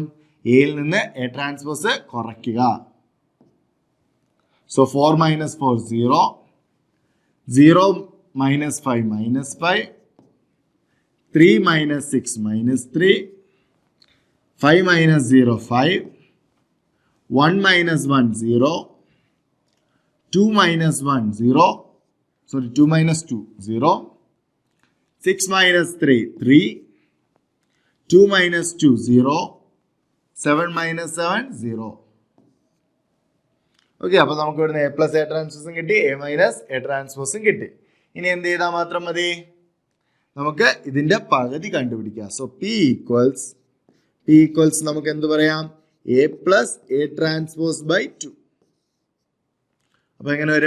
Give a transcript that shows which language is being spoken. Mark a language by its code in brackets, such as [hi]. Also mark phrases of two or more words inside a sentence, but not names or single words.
[ml] എയിൽ നിന്ന് A ട്രാൻസ്പോസ് കുറയ്ക്കുക. സോ 4 മൈനസ് 4 0 0 മൈനസ് 5 -5 3 [en] മൈനസ് 6 -3 5 മൈനസ് 0 5 1 മൈനസ് 1 0 2 minus 1 0, sorry 2 minus 2 0, 6 minus 3 3, 2 minus 2 0, 7 minus 7 0. [ml] ഓക്കെ, അപ്പോൾ നമുക്ക് ഇവിടുന്ന് [en] A plus A [ml] ട്രാൻസ്പോസും കിട്ടി, [en] A minus A [ml] ട്രാൻസ്പോസും കിട്ടി. ഇനി എന്ത് ചെയ്താൽ മാത്രം മതി? നമുക്ക് ഇതിന്റെ പകുതി കണ്ടുപിടിക്കാം. [en] so P equals [ml] നമുക്ക് എന്ത് പറയാം? [en] A plus A transpose by 2. [ml] അപ്പൊ എങ്ങനെ വരും?